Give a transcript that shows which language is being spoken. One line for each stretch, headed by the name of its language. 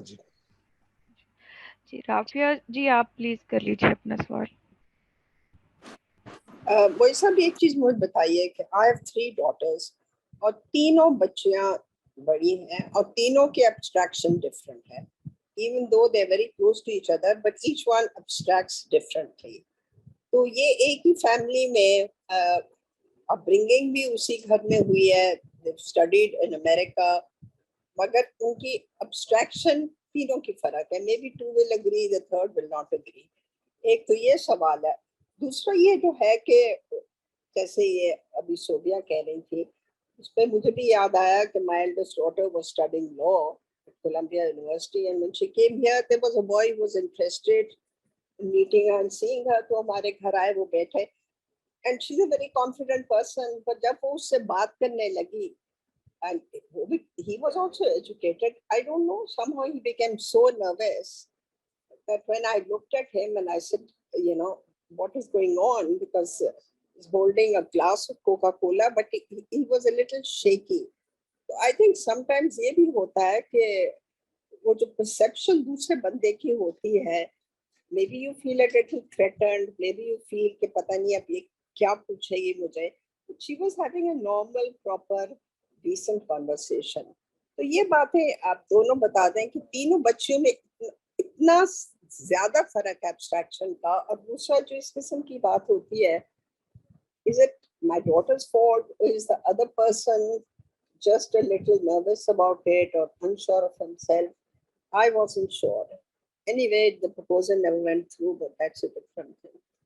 Urdu: جی جی رافیہ جی، آپ پلیز کر لیجیے اپنا سوال. وہی صاحب ایک چیز مجھے بتائیے کہ
English: I have 3 daughters
Urdu: اور تینوں بچیاں بڑی ہیں اور تینوں کے abstraction different ہے.
English: Even though they're very close to each other, but each one abstracts differently.
Urdu: تو یہ ایک ہی فیملی میں upbringing بھی اسی گھر میں ہوئی ہے.
English: They've studied in America,
Urdu: مگر ان کی abstraction تینوں کی فرق ہے.
English: Maybe 2 will agree, the third will not agree.
Urdu: ایک تو یہ سوال ہے. دوسرا یہ جو ہے کہ جیسے یہ ابھی صوبیہ کہہ رہی تھی، اس پہ مجھے بھی یاد آیا کہ
English: my eldest daughter was studying law at Columbia University, and when she came here there was a boy who was interested in meeting her and seeing her.
Urdu: تو ہمارے گھر آئے، وہ بیٹھے،
English: and she's a very confident person, but
Urdu: جب وہ اس سے بات کرنے لگی،
English: and he was also educated, I don't know, somehow he became so nervous that when I looked at him and I said, you know, what is going on, because he's holding a glass of Coca-Cola, but he was a little shaky. So I think sometimes
Urdu: یہ بھی ہوتا ہے کہ وہ جو perception دوسرے بندے کی ہوتی ہے،
English: maybe you feel a little threatened, maybe you feel
Urdu: کہ پتہ نہیں اب یہ کیا پوچھے گی مجھے.
English: She was having a normal, proper, decent conversation.
Urdu: تو یہ باتیں آپ دونوں بتا دیں کہ تینوں بچیوں میں اتنا زیادہ فرق ہے ایبسٹریکشن کا. اور دوسرا جو اس قسم کی بات ہوتی ہے،
English: is it my daughter's fault or is the other person just a little nervous about it or unsure of himself? I wasn't sure. Anyway, the proposal never went through, but that's a different thing.